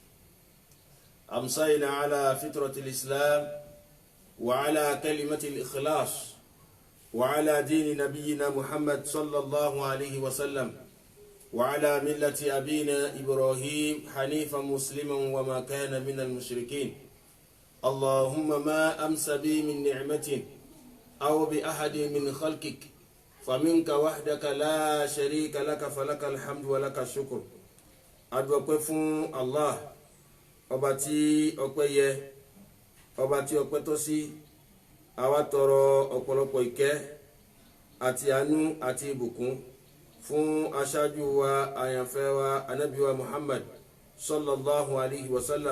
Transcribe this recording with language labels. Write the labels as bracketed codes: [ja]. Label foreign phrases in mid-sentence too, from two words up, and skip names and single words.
[ar] أمسينا على فطرة الإسلام وعلى كلمة الإخلاص وعلى دين نبينا محمد صلى الله عليه وسلم وعلى ملة أبينا إبراهيم حنيفا مسلما وما كان من المشركين. اللهم ما أمس بي من نعمة أو بأحد من خلقك فمنك وحدك لا شريك لك فلك الحمد ولك الشكر. [yo] adúpẹ́ fún Allah, ọba tí ọpẹ́ yẹ, ọba tí ọpẹ́ tọ́ sí. Àwa tọrọ ọ̀pọ̀lọpọ̀ ìkẹ́ àti àánú àti ìbùkún fún aṣáájú wa àyànfẹ́ wa ànábì wa Muhammad [ar] صلى الله عليه وسلم.